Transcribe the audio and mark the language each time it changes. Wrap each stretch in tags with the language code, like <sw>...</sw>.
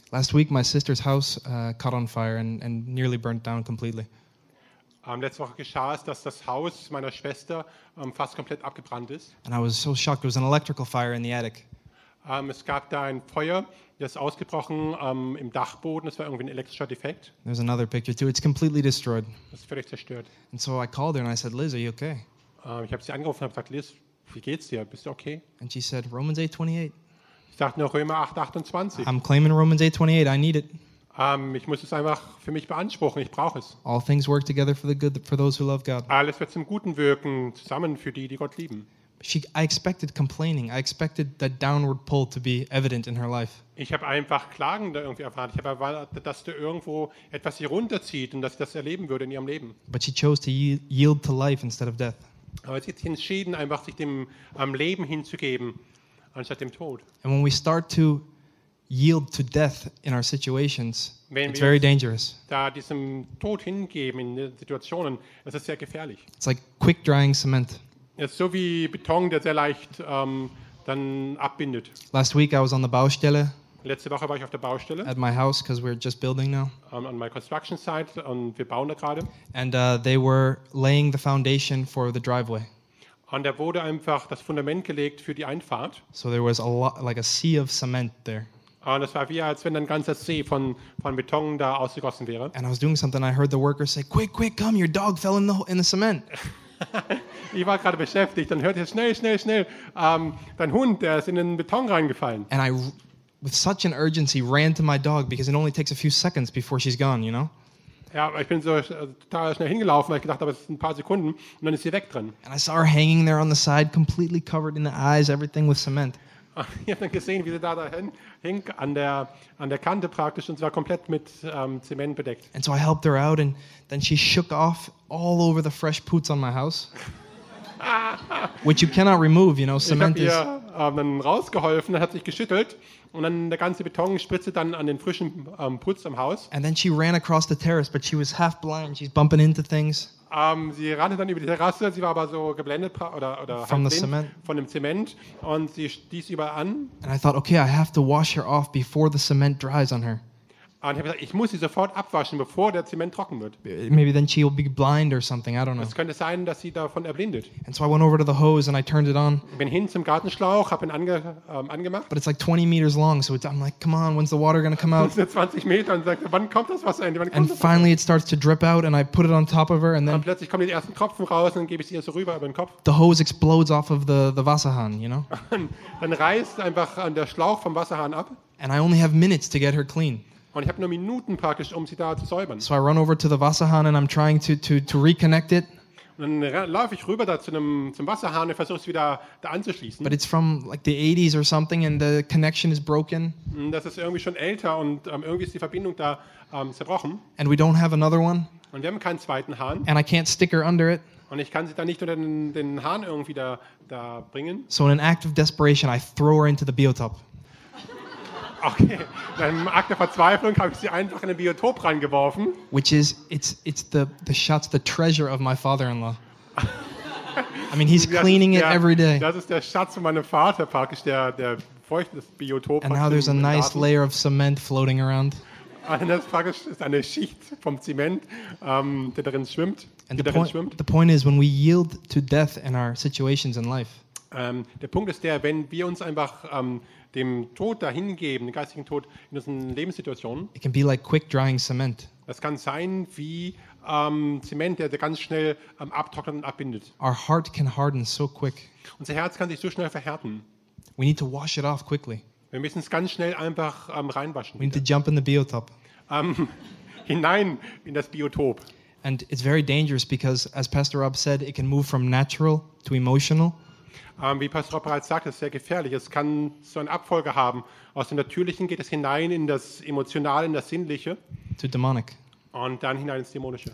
<en>Last week my sister's house caught on fire and nearly burnt down completely.</en> <de>Letzte Woche geschah es, dass das Haus meiner Schwester fast komplett abgebrannt ist.</de> <en>And I was so shocked. It was an electrical fire in the attic.</en> <de>Es gab da ein Feuer, das ist ausgebrochen im Dachboden. Das war irgendwie ein elektrischer Defekt.</de> <en>There's another picture too. It's completely destroyed.</en> <de>Das ist völlig zerstört.</de> <en>And so I called her and I said, Liz, are you okay?</en> <de>Ich habe sie angerufen und habe gesagt, Liz, wie geht's dir? Bist du okay?</de> <en>And she said, Romans 8:28.</en> <de>Ich dachte nur Römer 8:28.</de> <en>I'm claiming Romans 8:28. I need it.</en> <de>Ich muss es einfach für mich beanspruchen. Ich brauche es.</de> <en>All things work together for the good for those who love God.</en> <de>Alles wird zum Guten wirken, zusammen für die, die Gott lieben.</de> <en>I expected complaining. I expected that downward pull to be evident in her life.</en> <de>Ich habe einfach Klagen da irgendwie erfahren. Ich habe erwartet, dass da irgendwo etwas sie runterzieht und dass sie das erleben würde in ihrem Leben.</de> <en>But she chose to yield to life instead of death.</en> <de>Aber sie hat sich entschieden, einfach sich dem Leben hinzugeben, anstatt dem Tod.</de> <en>And when we start to yield to death in our situations, it's very dangerous.</en> <de>Da diesem Tod hingeben in Situationen, das ist sehr gefährlich.</de> <en>It's like quick drying cement.</en> <de>Es ist so wie Beton, der sehr leicht dann abbindet.</de> <en>Last week I was on the Baustelle.</en> <de>Letzte Woche war ich auf der Baustelle.</de> <en>At my house, because we're just building now. On my construction site,</en> <de>und wir bauen da gerade.</de> <en>And they were laying the foundation for the driveway.</en> <de>Und da wurde einfach das Fundament gelegt für die Einfahrt.</de> <en>So there was a lot, like a sea of cement there.</en> <de>Und es war wie, als wenn ein ganzer See von Beton da ausgegossen wäre.</de> <en>And I was doing something, I heard the worker say, quick, quick, come, your dog fell in the cement.</en> <de>Ich war gerade beschäftigt, dann hörte ich, schnell, schnell, schnell, dein Hund, der ist in den Beton reingefallen.</de> <en>And I with such an urgency ran to my dog because it only takes a few seconds before she's gone, you know?</en> <de>Ja, ich bin so total schnell hingelaufen, weil ich gedacht habe, es sind ein paar Sekunden und dann ist sie weg drin.</de> <en>And I saw her hanging there on the side, completely covered in the eyes, everything with cement.</en> <de>Ich habe dann gesehen, wie sie da hing an der Kante praktisch und zwar komplett mit Zement bedeckt.</de> <en>And so I helped her out and then she shook off all over the fresh poots on my house. Which you cannot remove, you know, cement is.</en> <de>Dann rausgeholfen, dann hat sich geschüttelt und dann der ganze Beton spritzte dann an den frischen Putz am Haus.</de> <en>And then she ran across the terrace, but she was half blind. She's bumping into things.</en> <de>Sie rannte dann über die Terrasse, sie war aber so geblendet oder</de> <en>from the cement.</en> <de>Von dem Zement und sie stieß überall an.</de> <en>And I thought, okay, I have to wash her off before the cement dries on her.</en> <de>Und ich habe gesagt, ich muss sie sofort abwaschen, bevor der Zement trocken wird.</de> <en>Maybe then she will be blind or something, I don't know.</en> <de>Es könnte sein, dass sie davon erblindet.</de> <en>And so I went over to the hose and I turned it on.</en> <de>Bin hin zum Gartenschlauch, habe ihn angemacht.</de> <en>But it's like 20 meters long, so I'm like, come on, when's the water going to come out?</en> <de>Es sind 20 Meter und sagt, wann kommt das Wasser endlich?</de> <en>And finally it starts to drip out and I put it on top of her and then</en> <de>und plötzlich kommen die ersten Tropfen raus und dann gebe ich sie ihr so rüber über den Kopf.</de> <en>The hose explodes off of the Wasserhahn, you know?</en> <de>Dann reißt einfach an der Schlauch vom Wasserhahn ab.</de> <en>And I only have minutes to get her clean.</en> <de>Und ich habe nur Minuten praktisch, um sie da zu säubern.</de> <en>So I run over to the Wasserhahn and I'm trying to reconnect it.</en> <de>Und dann laufe ich rüber da zum Wasserhahn und versuche es wieder da anzuschließen.</de> <en>But it's from like the 80s or something and the connection is broken.</en> <de>Und das ist irgendwie schon älter und irgendwie ist die Verbindung da zerbrochen.</de> <en>And we don't have another one.</en> <de>Und wir haben keinen zweiten Hahn.</de> <en>And I can't stick her under it.</en> <de>Und ich kann sie da nicht unter den Hahn irgendwie da bringen.</de> <en>So in an act of desperation, I throw her into the biotop.</en> <de>Okay, in einem Akt der Verzweiflung habe ich sie einfach in den Biotop reingeworfen.</de> <en>Which is, it's the Schatz, the treasure of my father-in-law. I mean, he's cleaning it every day.</en> <de>Das ist der Schatz von meinem Vater, praktisch der feuchte Biotop.</de> <en>And now there's a nice layer of cement floating around.</en> <de>Und das praktisch ist eine Schicht vom Zement, der darin schwimmt.</de> <en>And the point is, when we yield to death in our situations in life.</en> <de>Der Punkt ist der, wenn wir uns einfach dem Tod dahingeben, dem geistigen Tod in unseren Lebenssituationen.</de> <en>It can be like quick drying cement.</en> <de>Das kann sein wie Zement, der ganz schnell abtrocknet und abbindet.</de> <en>Our heart can harden so quick.</en> <de>Unser Herz kann sich so schnell verhärten.</de> <en>We need to wash it off quickly.</en> <de>Wir müssen es ganz schnell einfach reinwaschen.</de> <en>We need to jump in the biotop.</en> <de>Hinein in das Biotop.</de> <en>And it's very dangerous because, as Pastor Rob said, it can move from natural to emotional.</en> <de>Wie Pastor Rob bereits sagt, es ist sehr gefährlich. Es kann so eine Abfolge haben. Aus dem Natürlichen geht es hinein in das Emotionale, in das Sinnliche.</de> <en>To demonic.</en> <de>Und dann hinein ins Dämonische.</de>